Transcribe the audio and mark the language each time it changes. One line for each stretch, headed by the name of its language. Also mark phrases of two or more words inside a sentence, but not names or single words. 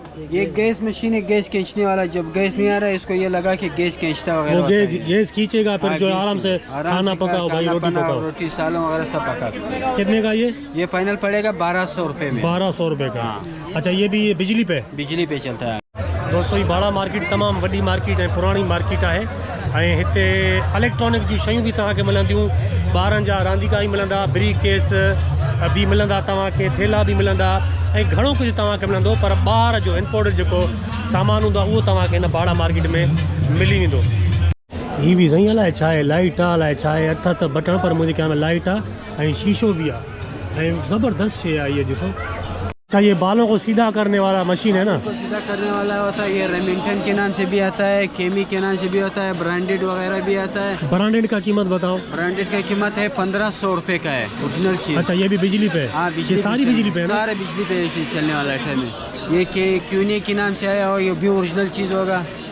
Urdu: یہ گیس مشین ہے، گیس کھینچنے والا۔ جب گیس نہیں آ رہا ہے، اس کو یہ لگا کے گیس کھینچتا وغیرہ. گیس کھینچے گا، پھر جو آرام سے کھانا پکاؤ بھائی، روٹی پکاؤ, روٹی سالن وغیرہ سب پکا سکتے ہیں. کتنے کا یہ? یہ فائنل پڑے گا 1,200 روپے میں. 1,200 روپے کا؟ اچھا، یہ بھی بجلی پہ? بجلی پہ چلتا ہے
Sindhi: दोस्तों। ये बाड़ा मार्केट तमामु वॾी मार्केट है, पुरानी मार्केट है ऐं हिते इलेक्ट्रॉनिक जी शयूं बि तव्हांखे मिलंदियूं। ॿारनि जा रांदीका बि मिलंदा, ब्रीफ केस बि मिलंदा तव्हांखे, थेला बि मिलंदा ऐं घणो कुझु तव्हांखे मिलंदो। पर ॿाहिरि जो इम्पोर्टेड जेको सामान हूंदो आहे उहो तव्हांखे हिन बाड़ा मार्केट में मिली वेंदो। हीअ बि सही अलाए छा आहे, लाइट आहे अलाए छा आहे, हथ त बटण पर मुंहिंजे ख्याल में लाइट आहे ऐं शीशो बि आहे ऐं ज़बरदस्त शइ आहे इहा। ॾिसो,
Urdu: اچھا، یہ بالوں کو سیدھا کرنے والا مشین ہے نا? تو سیدھا کرنے والا ہوتا ہے۔ یہ ریمنگٹن کے نام سے بھی آتا ہے، کیمی کے نام سے بھی ہوتا ہے، برانڈڈ وغیرہ بھی آتا ہے. برانڈڈ کا قیمت بتاؤ. برانڈڈ کا قیمت ہے 1,500 روپے کا ہے، اوریجنل چیز. اچھا، یہ بھی بجلی پہ? ہاں, یہ ساری بجلی پہ ہے نا? سارے بجلی پہ چلنے والا ہے۔ یہ کیونی کے نام سے آیا اور یہ بھی اوریجنل چیز ہوگا.